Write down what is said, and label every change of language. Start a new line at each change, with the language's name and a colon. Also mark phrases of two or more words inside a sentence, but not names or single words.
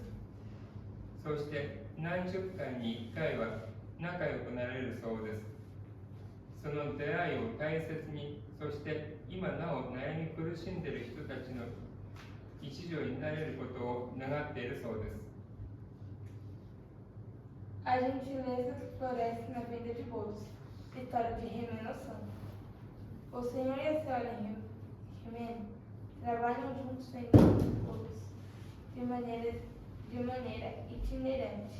Japanese: そして何十回に1回は仲良くなれるそうです。その出会いを大切に、そして今なお悩み苦しんでいる人たちの一助になれることを願っているそうです。
Portuguese: A gentileza que floresce na venda de bolos. História de Himeno San. O senhor e a senhora Himeno trabalham juntos vendendo bolos de maneira itinerante.